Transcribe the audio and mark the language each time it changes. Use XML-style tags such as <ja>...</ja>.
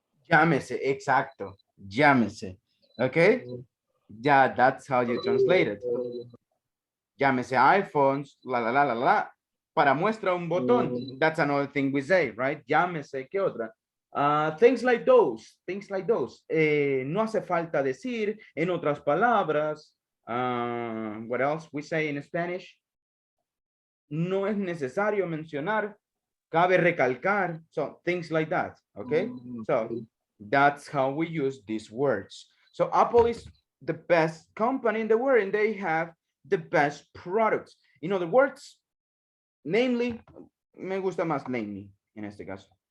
<es>Llámese, exacto. Llámese.</es> <en>Okay? Yeah, that's how you translate it.</en> <es>Llámese iPhones,</es> <en>la la la la la.</en> <es>Para muestra un botón.</es> <en>That's another thing we say, right?</en> <es>Llámese, ¿qué otra?</es> <en>Things like those, things like those.</en> <es>No hace falta decir, en otras palabras.</es> <en>What else we say in Spanish?</en> <es>No es necesario mencionar, cabe recalcar.</es> <en>So things like that, okay? So that's how we use these words. So Apple is the best company in the world and they have the best products. In other words, namely,</en> <es>me gusta más namely en este caso.</es>